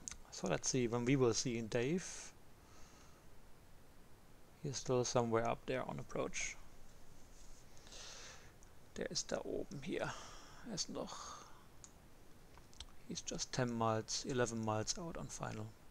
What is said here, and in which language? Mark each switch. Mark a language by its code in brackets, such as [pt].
[en] So let's see when we will see in Dave. He's still somewhere up there on approach. [de] Der ist da oben hier. Er ist noch [en] He's just 10 miles, 11 miles out on final.